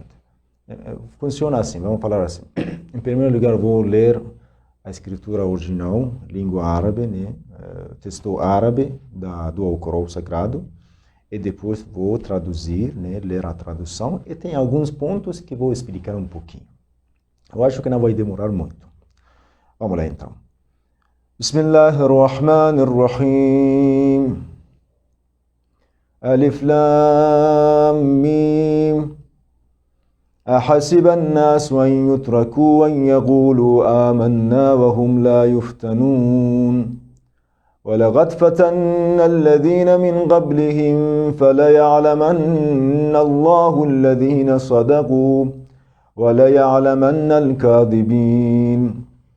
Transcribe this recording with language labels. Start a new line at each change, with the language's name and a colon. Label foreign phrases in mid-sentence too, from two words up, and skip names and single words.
Portuguese: Funciona assim, vamos falar assim. Em primeiro lugar, vou ler a escritura original, língua árabe, texto árabe do Alcorão Sagrado, e depois vou traduzir, ler a tradução, e tem alguns pontos que vou explicar um pouquinho. Eu acho que não vai demorar muito. Vamos lá então.
Arabic: بسم الله الرحمن الرحيم ألف لام ميم أحسب الناس أن يتركوا أن يقولوا آمنا وهم لا يفتنون ولقد فتنا الذين من قبلهم فليعلمن الله الذين صدقوا وليعلمن الكاذبين